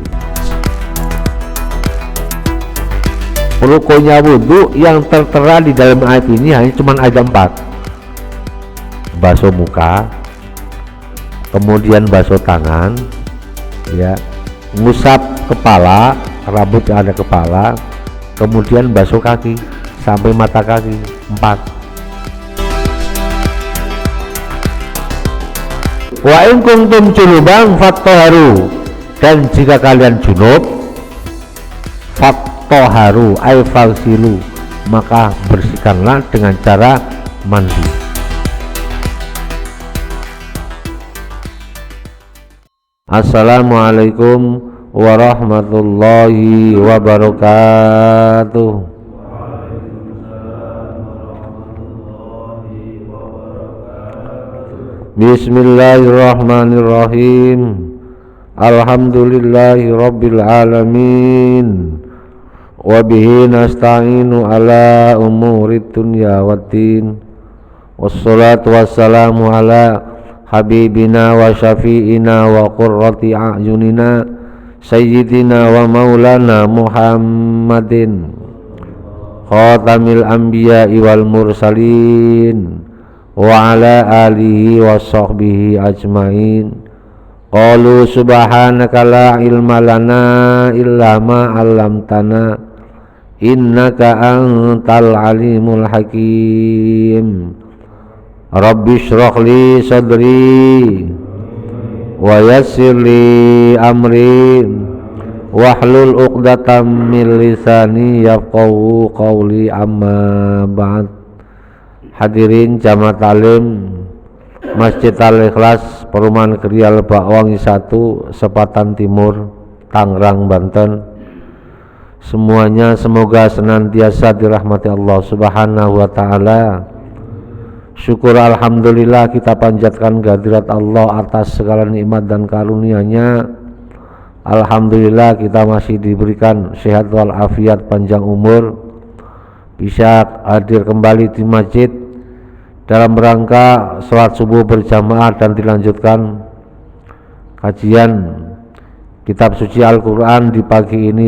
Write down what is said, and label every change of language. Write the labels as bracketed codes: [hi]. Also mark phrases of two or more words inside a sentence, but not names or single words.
[id] Rukunnya wudu yang tertera di dalam ayat ini hanya cuma ada 4. Basuh muka, kemudian basuh tangan, ya, ngusap kepala, rambut yang ada kepala, kemudian basuh kaki sampai mata kaki. 4. [ar] وإن كنتم جنبا فاطهروا. [id] Dan jika kalian junub, [ar] فاطهروا أي فاغسلوا, [id] maka bersihkanlah dengan cara mandi. [ar] السلام عليكم ورحمة الله وبركاته. بسم الله الرحمن الرحيم. الحمد لله رب العالمين. وبه نستعين على أمور الدنيا والدين. والصلاة والسلام على حبيبنا وشفيعنا وقرة أعيننا سيدنا ومولانا محمد خاتم الأنبياء والمرسلين وعلى آله وصحبه أجمعين. قالوا سبحانك لا علم لنا إلا ما علمتنا إنك أنت العليم الحكيم. رب اشرح لي صدري ويسر لي أمري واحلل عقدة من لساني يفقهوا قولي أما بعد. [id] Hadirin jamaah talim Masjid Al-Ikhlas Perumahan Krial Bakwangi 1, Sepatan Timur, Tangerang, Banten. Semuanya semoga senantiasa dirahmati Allah [ar] سبحانه وتعالى. [id] Syukur alhamdulillah kita panjatkan kehadirat Allah atas segala nikmat dan karunia-Nya. Alhamdulillah kita masih diberikan sehat walafiat, panjang umur, bisa hadir kembali di masjid dalam rangka sholat subuh berjamaah dan dilanjutkan kajian kitab suci Al-Quran di pagi ini.